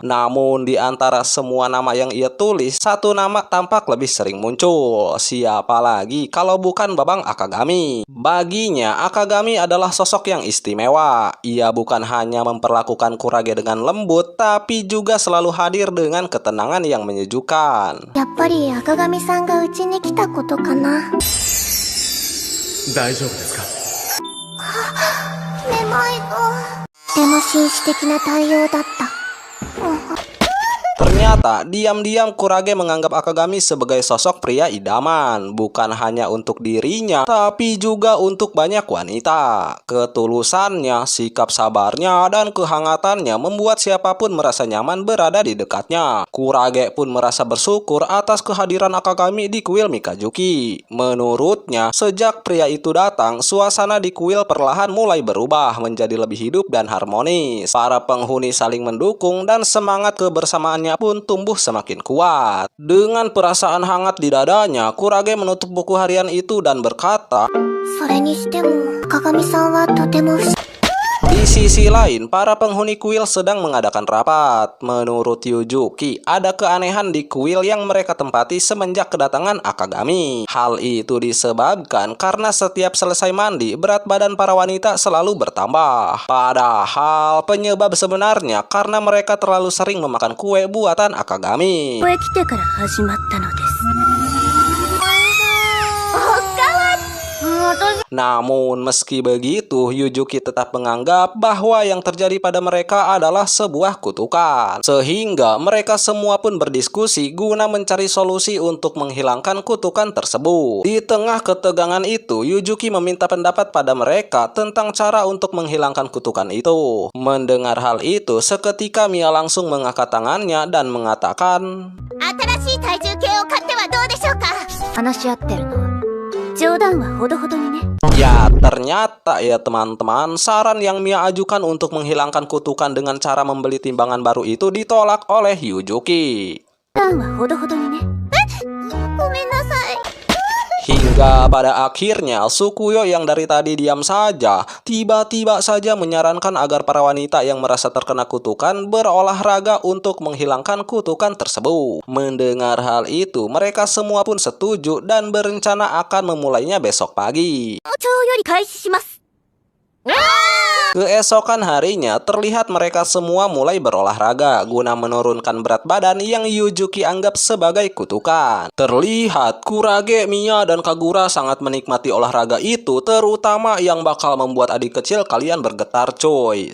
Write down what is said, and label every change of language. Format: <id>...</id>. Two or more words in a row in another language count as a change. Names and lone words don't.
<id>Namun di antara semua nama yang ia tulis, satu nama tampak lebih sering muncul. Siapa lagi kalau bukan Babang Akagami? Baginya, Akagami adalah sosok yang istimewa. Ia bukan hanya memperlakukan Kurage dengan lembut, tapi juga selalu hadir dengan ketenangan yang menyejukkan.</id> <ja>やっぱり赤髪さんがうちに来たことかな。大丈夫ですか？めまいが。でも紳士的な対応だった。</ja> <id>Ternyata, diam-diam Kurage menganggap Akagami sebagai sosok pria idaman, bukan hanya untuk dirinya, tapi juga untuk banyak wanita. Ketulusannya, sikap sabarnya, dan kehangatannya membuat siapapun merasa nyaman berada di dekatnya. Kurage pun merasa bersyukur atas kehadiran Akagami di kuil Mikazuki. Menurutnya, sejak pria itu datang, suasana di kuil perlahan mulai berubah menjadi lebih hidup dan harmonis. Para penghuni saling mendukung dan semangat kebersamaannya pun tumbuh semakin kuat. Dengan perasaan hangat di dadanya, Kurage menutup buku harian itu dan berkata,</id> <ja>それにしても赤髪さんはとても不思議。</ja> <id>Di sisi lain, para penghuni kuil sedang mengadakan rapat. Menurut Yuzuki, ada keanehan di kuil yang mereka tempati semenjak kedatangan Akagami. Hal itu disebabkan karena setiap selesai mandi, berat badan para wanita selalu bertambah. Padahal penyebab sebenarnya karena mereka terlalu sering memakan kue buatan Akagami.</id> <ja>ここへ来てから始まったのです。</ja> <id>Namun meski begitu, Yuzuki tetap menganggap bahwa yang terjadi pada mereka adalah sebuah kutukan. Sehingga mereka semua pun berdiskusi guna mencari solusi untuk menghilangkan kutukan tersebut. Di tengah ketegangan itu, Yuzuki meminta pendapat pada mereka tentang cara untuk menghilangkan kutukan itu. Mendengar hal itu, seketika Mia langsung mengangkat tangannya dan mengatakan,</id> <ja>新しい体重計を買ってはどうでしょうか。話し合ってるの。冗談はほどほどにね。</ja> <id>Ya, ternyata ya teman-teman, saran yang Mia ajukan untuk menghilangkan kutukan dengan cara membeli timbangan baru itu ditolak oleh Yuzuki.</id> <ja>冗談はほどほどにね。ごめんなさい。</ja> <id>Hingga pada akhirnya, Sukuyo yang dari tadi diam saja, tiba-tiba saja menyarankan agar para wanita yang merasa terkena kutukan berolahraga untuk menghilangkan kutukan tersebut. Mendengar hal itu, mereka semua pun setuju dan berencana akan memulainya besok pagi.</id> <ja>早朝より開始します。</ja> <id>Keesokan harinya, terlihat mereka semua mulai berolahraga guna menurunkan berat badan yang Yuzuki anggap sebagai kutukan. Terlihat Kurage, Mia, dan Kagura sangat menikmati olahraga itu, terutama yang bakal membuat adik kecil kalian bergetar coy.</id>